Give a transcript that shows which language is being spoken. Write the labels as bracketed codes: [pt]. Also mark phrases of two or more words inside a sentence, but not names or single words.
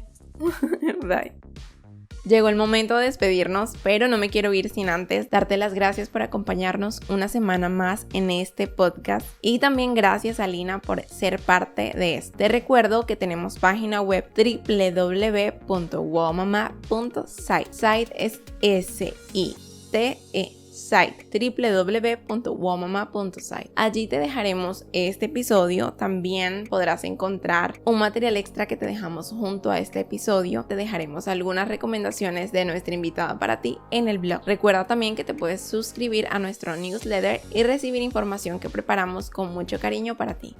[es] Bye. Llegó el momento de despedirnos, pero no me quiero ir sin antes darte las gracias por acompañarnos una semana más en este podcast y también gracias, Alina, por ser parte de esto. Te recuerdo que tenemos página web www.wowmama.site. Site es S-I-T-E. Site www.wowmama.site. Allí te dejaremos este episodio. También podrás encontrar un material extra que te dejamos junto a este episodio. Te dejaremos algunas recomendaciones de nuestra invitada para ti en el blog. Recuerda también que te puedes suscribir a nuestro newsletter y recibir información que preparamos con mucho cariño para ti.